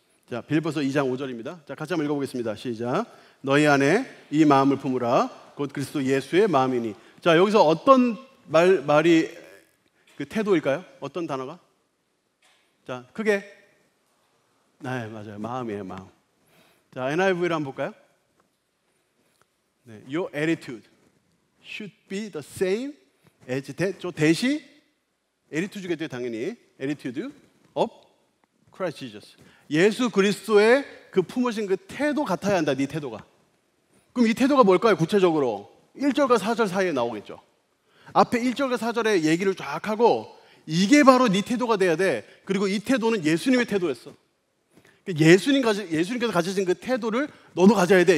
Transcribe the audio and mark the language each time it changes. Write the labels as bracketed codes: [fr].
[ko] 자, 빌립보서 2장 5절입니다. 자, 같이 한번 읽어보겠습니다. 시작. 너희 안에 이 마음을 품으라. 곧 그리스도 예수의 마음이니. 자, 여기서 어떤 말이 그 태도일까요? 어떤 단어가? 자, 크게. 네, 맞아요. 마음이에요, 마음. 자, NIV를 한번 볼까요? [en] 네, Your attitude should be the same as that. [ko] 저 대시 attitude겠죠, 당연히. [en] attitude of Christ Jesus. [ko] 예수 그리스도의 그 품으신 그 태도 같아야 한다, 네 태도가. 그럼 이 태도가 뭘까요, 구체적으로? 1절과 4절 사이에 나오겠죠. 앞에 1절과 4절의 얘기를 쫙 하고 이게 바로 네 태도가 돼야 돼. 그리고 이 태도는 예수님의 태도였어. 예수님께서 가지신 그 태도를 너도 가져야 돼.